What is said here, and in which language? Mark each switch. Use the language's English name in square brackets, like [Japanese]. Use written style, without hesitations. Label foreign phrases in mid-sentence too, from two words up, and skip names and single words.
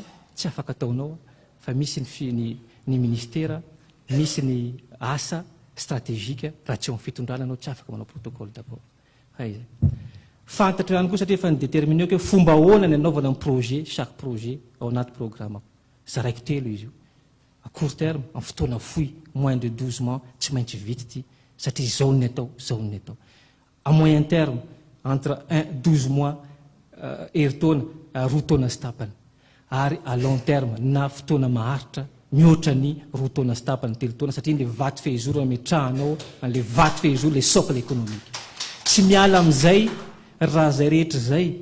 [Malagasy] tsy afaka ataonao fa misy ny ministera misy ny asa stratégique raha tsy eo amin'ny fitondrana anao tsy afaka manao [French] protocole d'accord [Malagasy] hayzay fantatra ihany koa satria efa nydéterminé hoe fomba ahoana ny anaovana ny projet [French] chaque projet [Malagasy] ao anaty programme zaraiky telo izy io [French] à court terme en [Malagasy] fotoana fohy [French] moins de 12 mois [Malagasy] tsy maintsy vita ty satria zao ny atao [French] à moyen terme entre 12 mois [Malagasy] herintaona 2 taona sy tapany ary [French] à long terme [Malagasy] na fotoana maharitra mihoatra ny 2 taona sy tapany 3 taona satria le vaty fehizoro ametrahanao an'le vaty fehizoro [French] le socle économique [Malagasy] tsy miala amin'izay raha zay rehetra zay ny